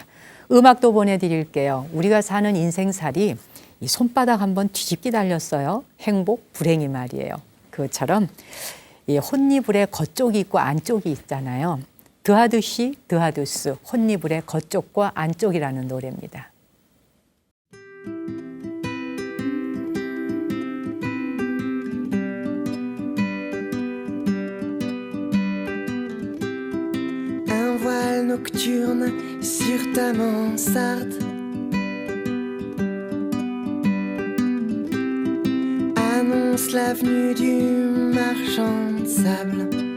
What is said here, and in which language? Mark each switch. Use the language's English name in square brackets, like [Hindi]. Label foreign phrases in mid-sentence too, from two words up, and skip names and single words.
[Korean] 음악도 보내드릴게요. 우리가 사는 인생살이 이 손바닥 한번 뒤집기 달렸어요. 행복, 불행이 말이에요. 그것처럼 이 혼니불에 겉쪽이 있고 안쪽이 있잖아요. 드하두시, 드하두스, 혼니불의 겉쪽과 안쪽이라는 노래입니다. [French] Un voile nocturne sur ta mansarde annonce la venue du marchand de sable.